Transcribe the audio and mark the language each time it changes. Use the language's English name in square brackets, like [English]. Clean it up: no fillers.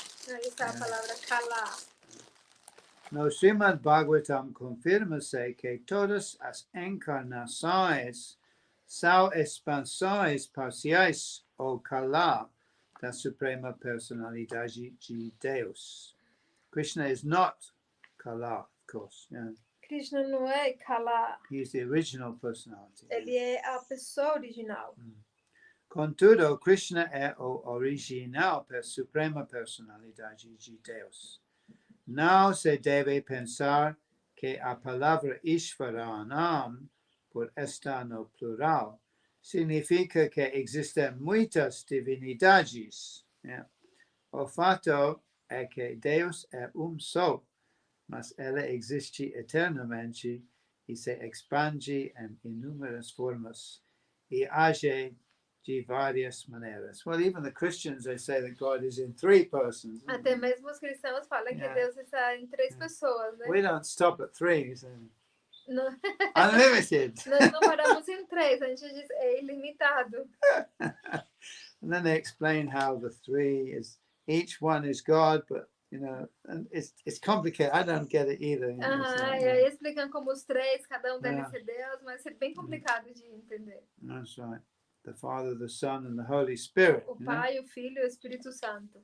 [Portuguese] Aí está a palavra Kala. No Srimad Bhagavatam confirma-se que todas as encarnações são expansões parciais ou Kala da Suprema Personalidade de Deus. [English] Krishna is not Kala, of course. Yeah. [Portuguese] Krishna não é Kala. [English] He is the original personality. [Portuguese] Ele é a pessoa original. Contudo, Krishna é o original Suprema Personalidade de Deus. Não se deve pensar que a palavra Ishvaranam, por estar no plural, significa que existem muitas divinidades. Yeah. O fato é que Deus é só, mas ela existe eternamente e se expande em inúmeras formas. [Spanish] y age de varias maneras. [English] Well, even the Christians, they say that God is in three persons. [Portuguese] Até mesmo os cristãos falam que Deus está em três pessoas, né? [English] We don't stop at three. So [Portuguese] Não, [English] unlimited. [Portuguese] nós não paramos em três, a gente diz é ilimitado. [English] And then they explain how the three is, each one is God, but you know, and it's complicated. I don't get it either. You know, it's like, [Portuguese] E aí explicam como os três, cada deles Yeah. é Deus, mas é bem complicado de entender. [English] That's right. The Father, the Son, and the Holy Spirit. [Portuguese] O [English] You know? [Portuguese] Pai, o Filho e o Espírito Santo.